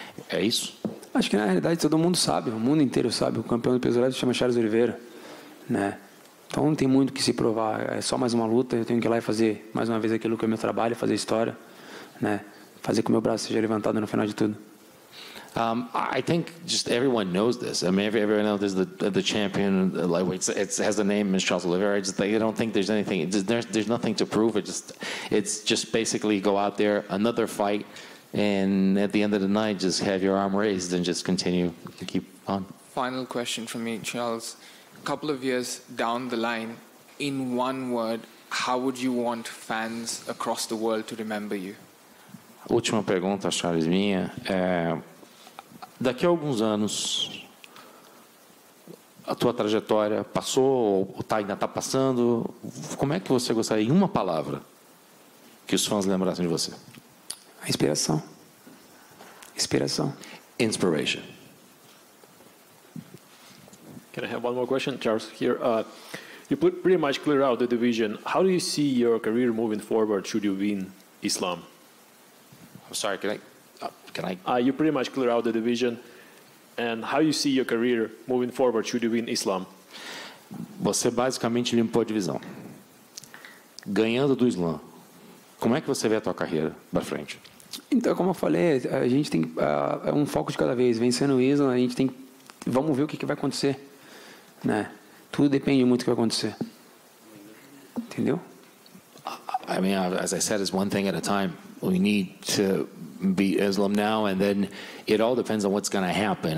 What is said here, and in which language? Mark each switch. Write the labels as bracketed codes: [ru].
[pt] É isso? Acho que na realidade todo mundo sabe, o mundo inteiro sabe, o campeão do peso leve se chama Charles Oliveira, né? Então não tem muito o que se provar, é só mais uma luta, eu tenho que ir lá e fazer mais uma vez aquilo que é meu trabalho, fazer história, né? Fazer com que o meu braço seja levantado no final de tudo. [en] I think just everyone knows this. I mean, everyone knows the champion lightweight. It has the name Ms. Charles Oliveira. I don't think there's anything. There's nothing to prove. It's just basically go out there, another fight, and at the end of the night, just have your arm raised and just continue to keep on. Final question from me, Charles. A couple of years down the line, in one word, how would you want fans across the world to remember you? [pt] Última pergunta, Charles, minha. Daqui a alguns anos, a tua trajetória passou ou ainda está passando? Como é que você gostaria, em uma palavra, que os fãs lembrassem de você? A inspiração. Inspiração. [en] Inspiration. Can I have one more question, Charles? Here, you pretty much clear out the division. How do you see your career moving forward? Should you win Islam? I'm sorry. Can I? You pretty much clear out the division. And how you see your career moving forward should you win Islam? [pt] Você basicamente limpou a divisão. Ganhando do Islam, como é que você vê a tua carreira para frente? Então, como eu falei, a gente tem é um foco de cada vez. Vencendo o Islam, a gente tem, vamos ver o que vai acontecer, né? Tudo depende muito do que vai acontecer. Entendeu? [en] I mean, as I said, it's one thing at a time. We need to beat Islam now, and then it all depends on what's going to happen.